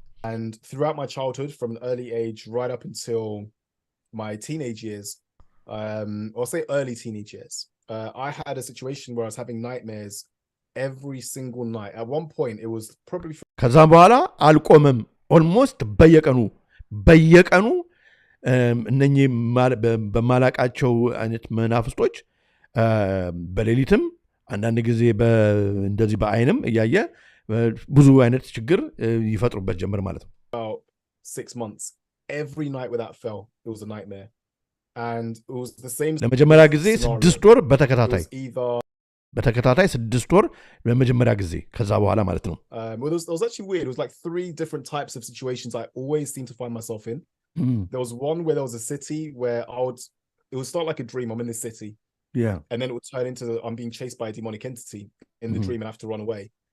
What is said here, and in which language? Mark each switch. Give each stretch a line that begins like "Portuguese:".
English: And throughout my childhood, from an early age right up until my teenage years, or say early teenage years, I had a situation where I was having nightmares every single night. At one point, it was probably...
Amharic: ከዛም በኋላ አልቆመም። ኦልሞስት በየቀኑ እነኚህ በማላቃቸው አይነት መናፍስቶች በሌሊትም አንዳንድ ጊዜ እንደዚህ በአይንም እያየ ብዙ አይነት ችግር ይፈጥሩበት ጀመር ማለት ነው።
English: About 6 months, every night without fail, it was a nightmare. And it was the same...
Amharic: ለመጀመሪያ ጊዜ 6 ወር በተከታታይ 6 ወር ለመጀመሪያ ጊዜ ከዛ በኋላ ማለት ነው።
English: Well, it was actually weird. It was like 3 different types of situations I always seem to find myself in. There was one where there was a city where it would start like a dream. I'm in this city. Yeah. And then it would turn into I'm being chased by a demonic entity in the dream and I have to run away.